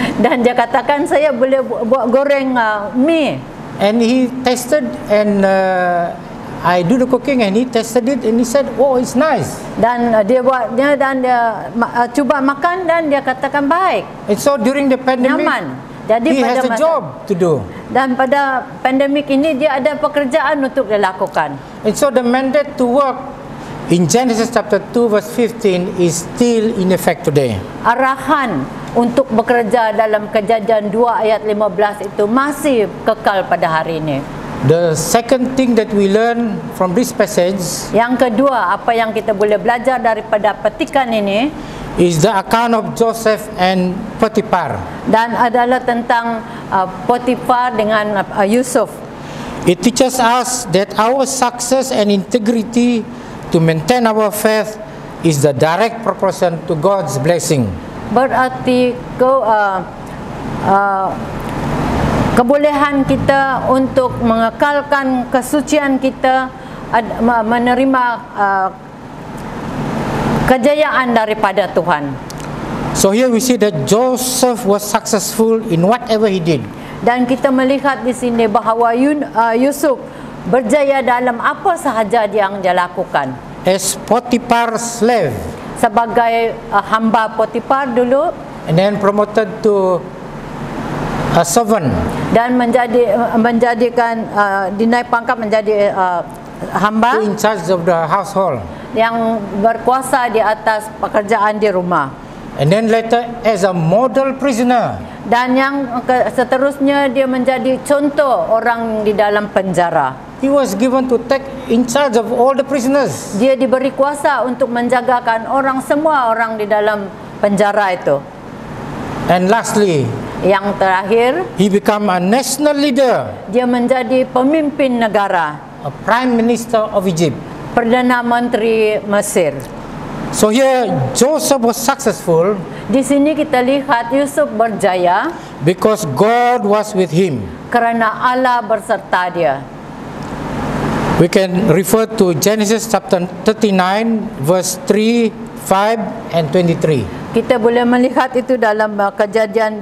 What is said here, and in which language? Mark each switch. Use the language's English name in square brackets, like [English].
[Malay] Dan dia katakan saya boleh buat goreng mie. [English] And he tested, and I do the cooking, and he tested it, and he said, oh, it's nice. [Malay] Dan dia buatnya dan dia cuba makan dan dia katakan baik, [English] And so during the pandemic, [Malay] nyaman. Jadi [English] he has a job to do. [Malay] Dan pada pandemik ini dia ada pekerjaan untuk dilakukan. [English] And so the mandate to work in Genesis chapter 2 verse 15 is still in effect today. [Malay] Arahan untuk bekerja dalam Kejadian 2 ayat 15 itu masih kekal pada hari ini. [English] The second thing that we learn from this passage [Malay] Yang kedua, apa yang kita boleh belajar daripada petikan ini [English] is the account of Joseph and Potiphar. [Malay] dan adalah tentang Potifar dengan Yusuf. [English] It teaches us that our success and integrity to maintain our faith is the direct proportion to God's blessing. [Malay] Berarti kebolehan kita untuk mengekalkan kesucian kita, menerima kejayaan daripada Tuhan. [English] So here we see that Joseph was successful in whatever he did. [Malay] Dan kita melihat di sini bahawa Yusuf berjaya dalam apa sahaja yang dia lakukan. [English] As Potiphar's slave, [Malay] Sebagai hamba Potifar dulu, [English] and then promoted to a servant, [Malay] dan menjadikan dinaik pangkat menjadi hamba [English] in charge of the household, [Malay] yang berkuasa di atas pekerjaan di rumah. [English] and then later as a model prisoner. [Malay] Dan yang seterusnya dia menjadi contoh orang di dalam penjara. [English] He was given to take in charge of all the prisoners. [Malay] Dia diberi kuasa untuk menjagakan semua orang di dalam penjara itu. [English] And lastly, [Malay] Yang terakhir, [English] he became a national leader, [Malay] dia menjadi pemimpin negara, [English] a prime minister of Egypt. [Malay] Perdana Menteri Mesir. [English] So here Joseph was successful [Malay] Di sini kita lihat Yusuf berjaya [English] because God was with him. [Malay] kerana Allah berserta dia. [English] We can refer to Genesis chapter 39 verse 3, 5 and 23. [Malay] Kita boleh melihat itu dalam Kejadian